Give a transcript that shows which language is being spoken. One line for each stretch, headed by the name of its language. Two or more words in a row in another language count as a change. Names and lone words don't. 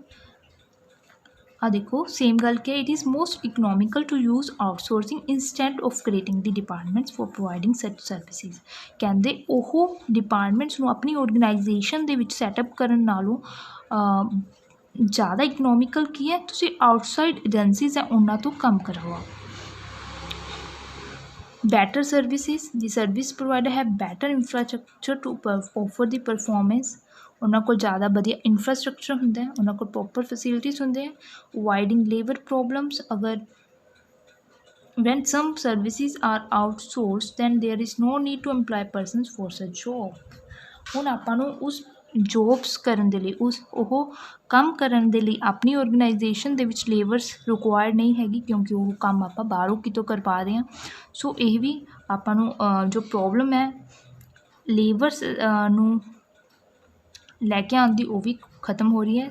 Punjabi: ਆ ਦੇਖੋ ਸੇਮ ਗੱਲ ਕਿ
English: it is most economical to use outsourcing instant of creating the departments for providing such services.
Punjabi: ਕਹਿੰਦੇ ਉਹ ਡਿਪਾਰਟਮੈਂਟਸ ਨੂੰ ਆਪਣੀ ਔਰਗਨਾਈਜੇਸ਼ਨ ਦੇ ਵਿੱਚ ਸੈਟਅਪ ਕਰਨ ਨਾਲੋਂ ਜ਼ਿਆਦਾ ਇਕਨੋਮਿਕਲ ਕੀ ਹੈ ਤੁਸੀਂ
English: outside agencies
Punjabi: ਹੈ ਉਹਨਾਂ ਤੋਂ ਕੰਮ ਕਰਵਾਓ।
English: better services, the service provider have better infrastructure to offer the performance।
Punjabi: ਉਹਨਾਂ ਕੋਲ ਜ਼ਿਆਦਾ ਵਧੀਆ ਇਨਫਰਾਸਟਰਕਚਰ ਹੁੰਦਾ ਹੈ ਉਹਨਾਂ ਕੋਲ
English: proper facilities
Punjabi: ਹੁੰਦੇ ਹੈ
English: avoiding labour problems. ਅਗਰ when some services are outsourced then there is no need to employ persons for such job।
Punjabi: ਹੁਣ ਆਪਾਂ ਨੂੰ ਉਸ ਜੋਬਸ ਕਰਨ ਦੇ ਲਈ ਉਸ ਉਹ ਕੰਮ ਕਰਨ ਦੇ ਲਈ ਆਪਣੀ ਔਰਗਨਾਈਜੇਸ਼ਨ ਦੇ ਵਿੱਚ
English: labours required
Punjabi: ਨਹੀਂ ਹੈਗੀ ਕਿਉਂਕਿ ਉਹ ਕੰਮ ਆਪਾਂ ਬਾਹਰੋਂ ਕਿਤੋਂ ਕਰਵਾ ਰਹੇ ਹਾਂ। ਸੋ ਇਹ ਵੀ ਆਪਾਂ ਨੂੰ ਜੋ ਪ੍ਰੋਬਲਮ ਹੈ ਲੇਬਰਸ ਨੂੰ ਲੈ ਕੇ ਆਉਣ ਦੀ ਉਹ ਵੀ ਖਤਮ ਹੋ ਰਹੀ ਹੈ।